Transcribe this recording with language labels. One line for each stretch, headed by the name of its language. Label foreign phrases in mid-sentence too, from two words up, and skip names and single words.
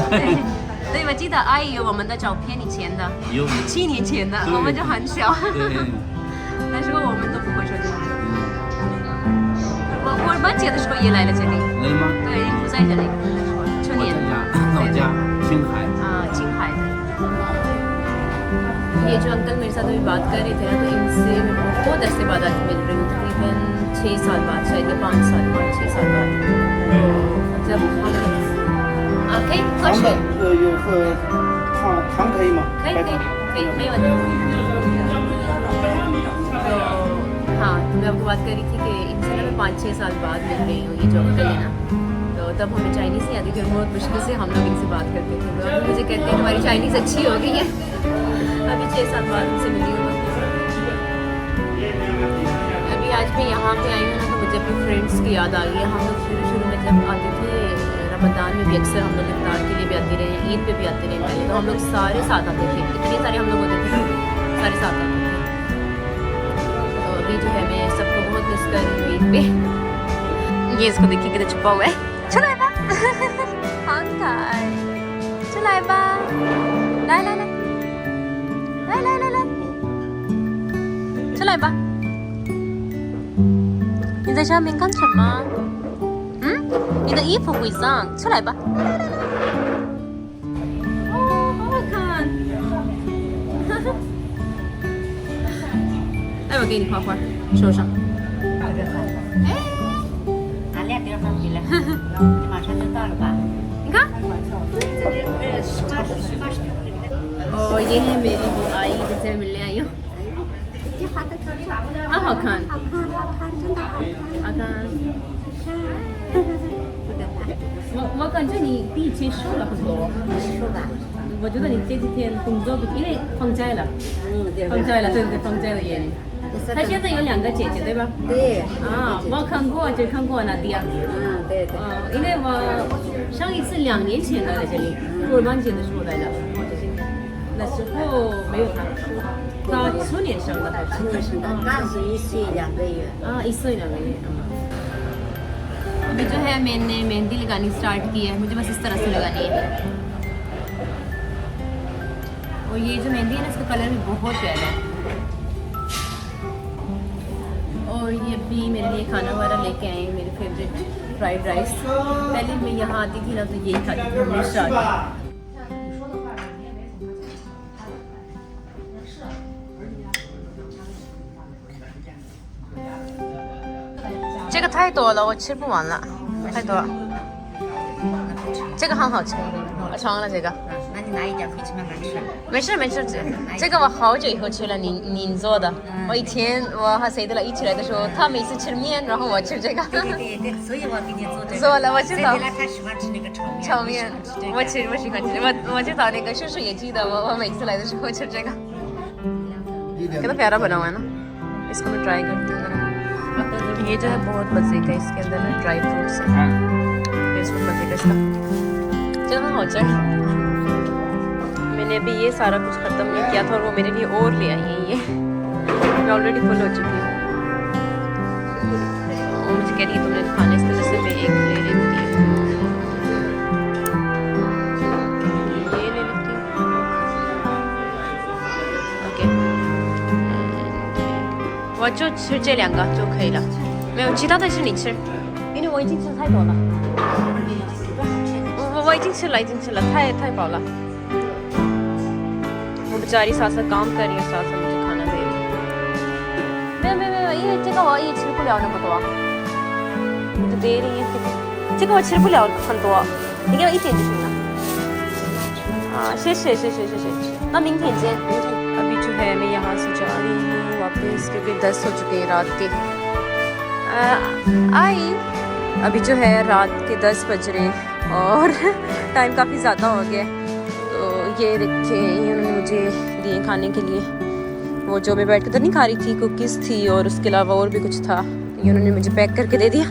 Chinese: 对，我记得阿姨有我们的照片，以前的。有。 7年前的，我们就很小。对。那时候我们都不会说中文。我春节的时候也来了这里。来了吗？对，不在这里。去年。老家青海。青海的。
Hindi: ये जो अंकल मेरे साथ अभी बात कर रहे थे ना, तो इनसे मैं बहुत अरसे बाद आज मिल रही हूँ, तकरीबन 6 साल बाद, शायद 5 साल बाद, 6 साल बाद। जब हम
Chinese: 可以喝水，有糖可以吗？可以，没问题。
Hindi: तो हाँ, तो मैं आपको बात कर रही थी कि इनसे ना मैं 5-6 साल बाद मिल रही हूँ, ये जो अंकल है ना, तो तब हमें चाइनीज़ नहीं आती थी, बहुत मुश्किल से हम लोग इनसे बात करते थे। तो अभी मुझे कहते हैं हमारी चाइनीज़ अच्छी हो गई है। अभी 6-7 बाद उनसे मिली हूँ। अभी आज मैं यहाँ पे आई हूँ ना, तो मुझे अपनी फ्रेंड्स की याद आ गई है। हम लोग शुरू में जब आते थे रमज़ान में भी अक्सर हम लोग इफ्तार के लिए भी आते रहे, ईद पे भी आते रहे पहले, तो हम लोग सारे साथ आते थे। इतने सारे हम लोग होते थे, सारे साथ आते थे। तो अभी जो है मैं सबको बहुत मिस कर रही हूँ ईद पे। ये इसको देखिए किधर छुपा हुआ है। चलो एबा चलो एबा ला ला ला ला ला ला ला चलो एबा
Chinese: 你在上面干什么？你的衣服会脏，出来吧。哦，好好看。来，我给你画画，手上。哎，俺俩地方去了，你马上就到了吧？你看。
Hindi: और ये है मेरी वो आई जिससे मैं मिलने आई हूँ। हाँ हाँ
Chinese: खान 我感觉你比以前瘦了很多。我觉得你这几天工作因为放假了，放假了，对对，放假了耶。他现在有2个姐姐对吧？对。啊，我看过，就看过那迪亚。对对。因为我上一次2年前来这里，古尔邦节的时候来的，那时候没有他，他去年生的还是？去年生的，刚是1岁2个月。啊，1岁2个月。
Hindi: अभी जो है मैंने मेहंदी लगानी स्टार्ट की है, मुझे बस इस तरह से लगानी है। और ये जो मेहंदी है ना, इसका कलर भी बहुत प्यारा है। और ये भी मेरे लिए खाना वगैरह लेके आए हैं, मेरे
English: favorite fried rice.
Hindi: पहले मैं यहाँ आती थी ना तो यही खाती थी हमेशा।
Chinese: 这个太多了，我吃不完了，太多了。这个很好吃，我尝了这个。那你拿一点回去慢慢吃。没事没事，这个我好久以后吃了，您做的。我以前我和谁的了一起来的时候，他每次吃面，然后我吃这个。对对对对，所以我给你做这个。做了，我知道。他喜欢吃那个炒面。炒面，我喜欢吃，我知道那个叔叔也记得我每次来的时候吃这个。
Hindi: कितना प्यारा बना हुआ है ना, इसको मैं ट्राई करती हूँ। ये जो है बहुत मज़े का, इसके अंदर ना
English: dry fruits
Hindi: है, बिल्कुल मज़े का इसका। चलो हो जाए। मैंने अभी ये सारा कुछ ख़त्म नहीं किया था और वो मेरे लिए और ले आई है। ये मैं
English: already full
Hindi: हो चुकी हूँ। मुझे कह रही है तुमने खाने, इस तरह से मैं एक ले लेती हूँ, ये ले लेती हूँ। ओके,
Chinese: 我就吃这2个就可以了，没有其他的是你吃，因为我已经吃太多了。我已经吃了，太饱了。
Hindi: वो बेचारी साथ साथ काम कर रही है, साथ साथ मुझे खाना दे रही है।
Chinese: 没有，因为这个我也吃不了那么多，就
Hindi: दे रही है
Chinese: 这个我吃不了很多，你给我一点就行了。啊，谢谢，那明天见。
Hindi: अभी जो है मैं यहाँ से जा रही हूँ वापस, क्योंकि 10 हो चुके हैं रात के। आई अभी जो है रात के 10 बज रहे हैं और टाइम काफ़ी ज़्यादा हो गया। तो ये देखे, उन्होंने मुझे दिए खाने के लिए, वो जो मैं बैठ कर तो नहीं खा रही थी, कुकीज़ थी और उसके अलावा और भी कुछ था, ये उन्होंने मुझे पैक करके दे दिया।